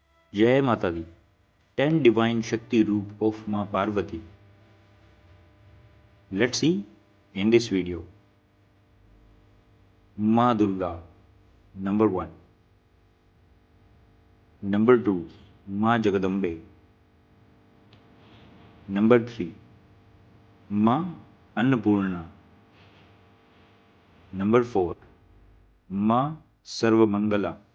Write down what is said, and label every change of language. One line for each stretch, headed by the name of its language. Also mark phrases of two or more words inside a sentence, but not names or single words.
Hindi: जय माता दी।
English: 10 divine Shakti root of Ma Parvati. Let's see in this video. Ma Durga, number 1. Number 2, Ma Jagadambe. Number 3, Ma Annapurna. Number 4, Ma Sarvamangala.